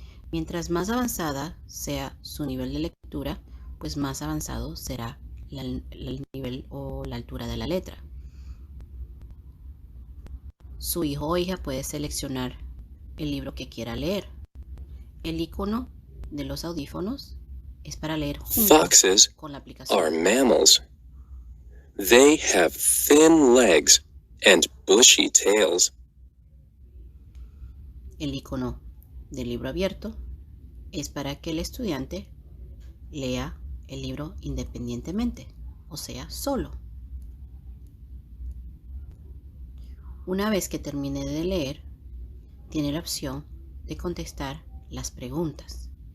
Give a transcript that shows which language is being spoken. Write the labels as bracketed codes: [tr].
[es] Mientras más avanzada sea su nivel de lectura, pues más avanzado será el nivel o la altura de la letra. Su hijo o hija puede seleccionar el libro que quiera leer. El icono de los audífonos es para leer juntos con la aplicación. [en] Foxes are mammals. They have thin legs and bushy tails. [es] El icono del libro abierto es para que el estudiante lea el libro independientemente, o sea, solo. Una vez que termine de leer, tiene la opción de contestar las preguntas.